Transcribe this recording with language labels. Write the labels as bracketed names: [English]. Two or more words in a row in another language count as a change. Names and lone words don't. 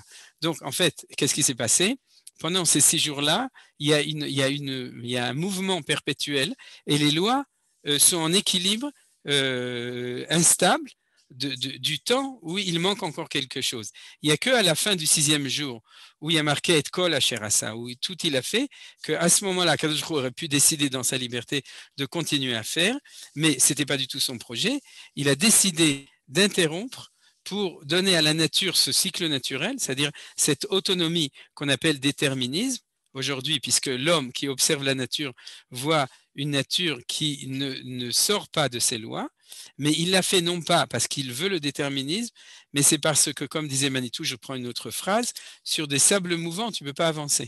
[French] Donc, en fait, qu'est-ce qui s'est passé? Pendant ces 6 jours-là, il y a un mouvement perpétuel et les lois sont en équilibre instable du temps où il manque encore quelque chose. Il n'y a qu'à la fin du 6e jour où il y a marqué « [Hebrew] את כל אשר עשה », [French] où tout il a fait, qu'à ce moment-là, Akadosh Baruch Hu aurait pu décider dans sa liberté de continuer à faire, mais ce n'était pas du tout son projet. Il a décidé d'interrompre pour donner à la nature ce cycle naturel, c'est-à-dire cette autonomie qu'on appelle déterminisme aujourd'hui, puisque l'homme qui observe la nature voit une nature qui ne sort pas de ses lois, mais il l'a fait non pas parce qu'il veut le déterminisme, mais c'est parce que, comme disait Manitou, je prends une autre phrase, sur des sables mouvants, tu ne peux pas avancer.